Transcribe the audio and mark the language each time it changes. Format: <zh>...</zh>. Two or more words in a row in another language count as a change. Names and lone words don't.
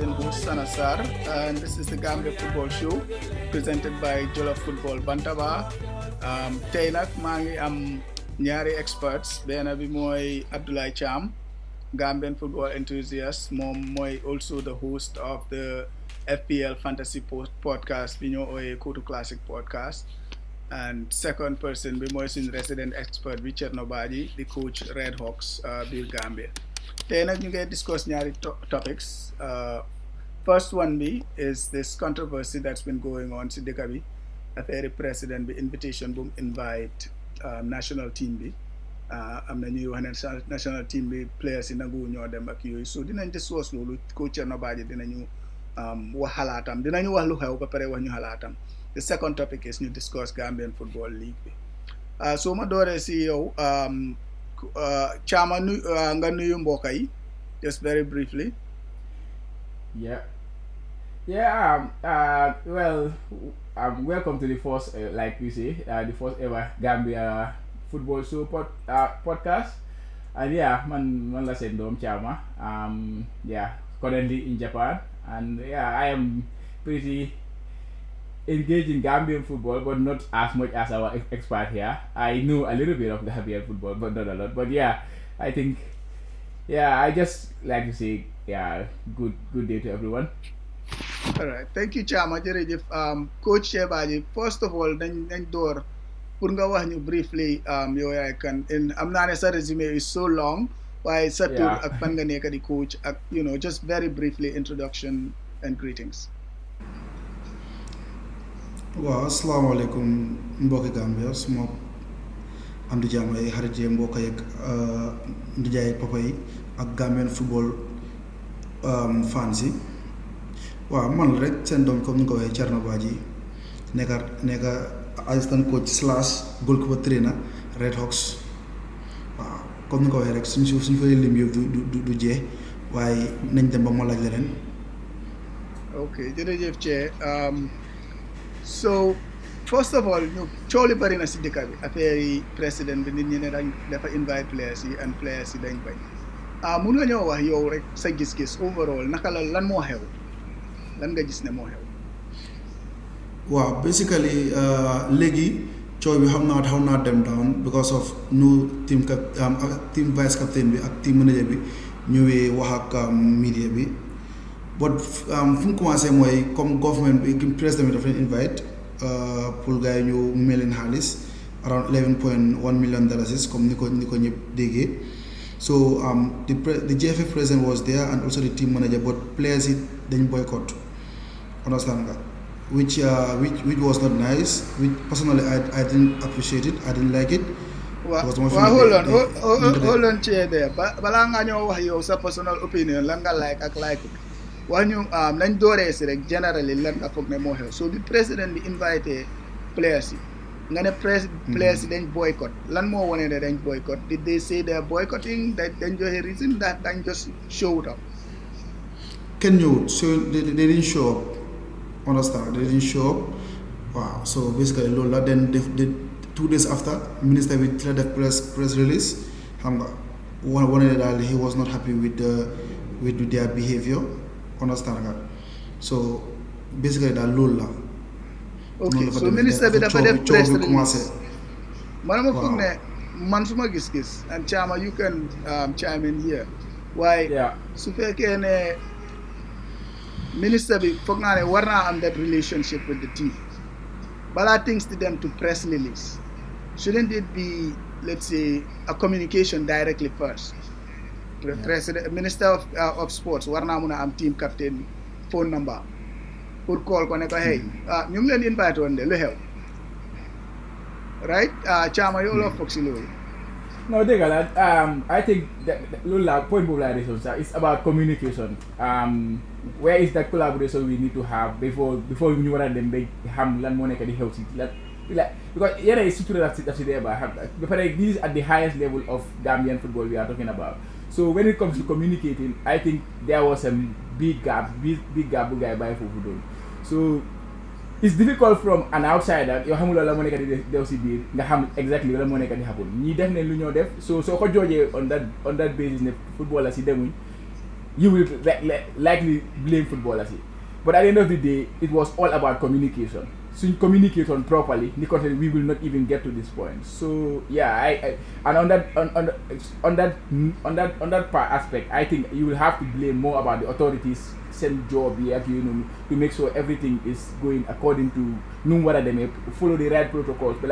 <wo>seen host Sana Sarr,</wo> <en>and this is the Gambia Football Show presented by Jollof Football Bantaba.</en> <wo>Tey nag maa ngi am ñaari experts, benn bi mooy Abdoulaye Cham,</wo> <en>Gambian football enthusiast.</en> <wo>Moom mooy</wo> <en>also the host of the FPL Fantasy podcast</en> <wo>bi ñoo ooyee</wo> <en>Kotu Classic podcast. And second person</en> <wo>bi mooy suñu</wo> <en>resident expert</en> <wo>bi Cherno Badji,</wo> <en>the coach Red Hawks biir Gambia.</en> <wo>Today nag ñu ngi discuss ñaari topics.</wo> <en>First one</en> <wo>bi</wo> <en>is this controversy that's been going on</en> <wo>si dëkk bi affaire president bi invitation bu mu invite</wo> <en>national team</en> <wo>bi am na ñuy wax ne</wo> <en>national team</en> <wo>bi players yi nangu ñoo dem ak yooyu, so dinañ discuss loolu. Coach Cherno Badji dinañu wax xalaatam, dinañu wax lu xew ba pare wax ñu xalaatam.</wo> <en>The second topic is ñu discuss Gambian Football League bi.</en> <wo>So ma dooree si yow Chama nga nuyu mbokk yi</wo> <en>just very briefly. Well, welcome to the first, like we say, the first ever Gambia Football Show podcast.</en> <wo>And man la seen doom Chama.</wo> <en>Currently in Japan, and I am pretty engaged in Gambian football, but not as much as our expert here. I know a little bit of Gambian football, but not a lot. But I think, I just like to say, good day to everyone. All right, thank you Chama.</en> <wo>Jërëjëf Coach Badji,</wo> <en>first of all</en> <wo>dañ door pour nga wax ñu briefly yow yaay kan, and am naa ne sa resume</wo> <en>is so long,</en> <wo>waaye sa tur ak fan nga nekk di coach ak</wo> <en>just very briefly introduction and greetings.</en> <wo>waaw asalaamaaleykum mbokki Gambia, suma am di jàmm ay xarit yi mbokk yi ak ndijaay papa yi ak</wo> <en>Gambian football fans</en> <wo>yi. waaw man rek seen doom comme ni nga ko waxee Cherno Badji nekk</wo> <en>assistant coach / goalkeeper trainer</en> <wo>Red Hawks. waaw comme ni nga ko waxee rek suñ fay lim yëpp du jeex, waaye nañ dem ba ma laaj leneen. ok jërëjëf Che.</wo> <en>So first of all</en> <wo>ñu coow li bari na si dëkk bi affaire yi président bi nit ñi ne dafa invite players yi and players yi dañ bañ. Mun nga ñoo wax yow rek sa gis-gis overall naka la lan moo xew, lan nga gis ne moo xew. waaw basically léegi coow bi xaw naa dem</wo> <en>down because of new team vice captain</en> <wo>bi ak team manager bi ñëwee wax ak media bi. But fu mu commencé mooy comme government bi président bi dafa leen invite pour gars yi ñu mel leen xaalis</wo> <en>around $11.1 million</en> <wo>comme ni ko ñëpp déggee.</wo> <en>So the JFB president was there and also the team manager, but players</en> <wo>yi dañ</wo> <en>boycott, understand nga, which was not nice, which personally I didn't appreciate it, I didn't like it. Hold on</en> <wo>Che there balaa nga ñoo wax yow sa</wo> <en>personal opinion</en> <wo>lan nga like ak like wax ñu nañ dooree si rek generally lan nga foog ne moo xew. So bi président bi invité players yi nga ne players yi dañ boycott, lan moo wane ne dañ boycott?</wo> <en>Did they say they are boycotting,</en> <wo>dañ joxe reason that dañ just show up? Kenn ñëwut,</wo> <en>so they didn't show up, understand, they didn't show up.</en> <wo>Wow, so basically loolu la.</wo> <en>Then 2 days after minister</en> <wo>bi ci la def</wo> <en>press release,</en> <wo>xam nga wane ne daal</wo> <en>he was not happy with their behavior,</en> <wo>understand nga. So basically daal loolu la. ok so ministre bi dafa def</wo> <en>press release.</en> <wo>man ma foog ne man suma gis-gis,</wo> <en>and Chama you can chime in here,</en> <wo>waaye su fekkee ne ministre bi foog naa ne war naa am</wo> <en>that relationship with the team</en> <wo>balaa</wo> <en>things to them to press release. Shouldn't it be, let's say, a communication directly first?</en> <wo>President, Minister of Sports war naa mun a am</wo> <en>team captain phone number</en> <wo>pour call ko ne ko hey ñu ngi leen invite woon de lu xew, right? Chama yow loo foog si loolu. No, dégg nga</wo> <en>I think that</en> <wo>loolu la point boobu laa desoon sax</wo> <en>it's about communication. where is that collaboration we need to have before</en> <wo>ñu war a dem ba xam lan moo nekk di xew si lan</wo> <en>like because</en> <wo>yéen ay sutura daf si dee ba xam ba pare</wo> <en>this is at the highest level of Gambian football we are talking about. So when it comes to communicating, I think there was a big gap</en> <wo>bu guy bàyyi foofu doon.</wo> <en>So it's difficult from an outsider</en> <wo>yoo xamuloo la moo nekk di dew si biir nga xam</wo> <en>exactly</en> <wo>la moo nekk di</wo> <en>happen</en> <wo>ñii def ne lu ñoo def so soo ko joojee</wo> <en>on that basis</en> <wo>ne footballers yi demuñ</wo> <en>you will likely blame footballers yi but at the end of the day it was all about communication. So communicate on properly because we will not even get to this point. So yeah, I and on that part aspect, I think you will have to blame more about the authorities send job here, to make sure everything is going according to follow the right protocols.</en>